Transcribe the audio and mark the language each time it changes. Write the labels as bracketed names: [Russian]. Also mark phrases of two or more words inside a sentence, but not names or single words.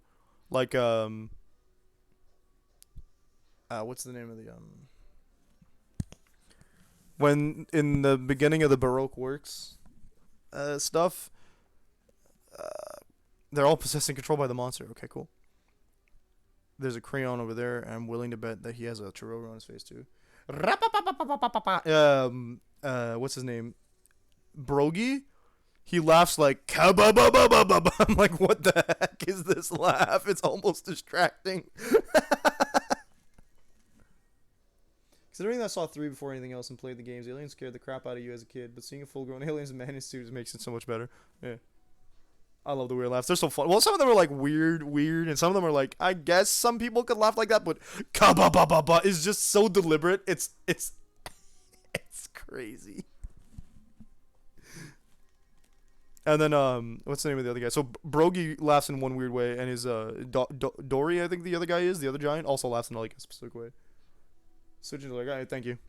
[English] Like, what's the name of the, when, in the beginning of the Baroque works, stuff, they're all possessed and controlled by the monster. Okay, cool. There's a crayon over there, and I'm willing to bet that he has a Chiroro on his face, too. What's his name? Brogy? He laughs like, ka-ba-ba-ba-ba-ba-ba. I'm like, what the heck is this laugh? It's almost distracting. Considering that I saw 3 before anything else and played the games, aliens scared the crap out of you as a kid, but seeing a full-grown aliens and man in suits makes it so much better. Yeah. I love the weird laughs. They're so fun. Well, some of them are like weird, and some of them are like, I guess some people could laugh like that, but ka-ba-ba-ba-ba is just so deliberate. It's crazy. And then, what's the name of the other guy? So, Brogy laughs in one weird way, and his, Dory, I think the other guy is, the other giant, also laughs in like a specific way. Switching to like, alright, thank you.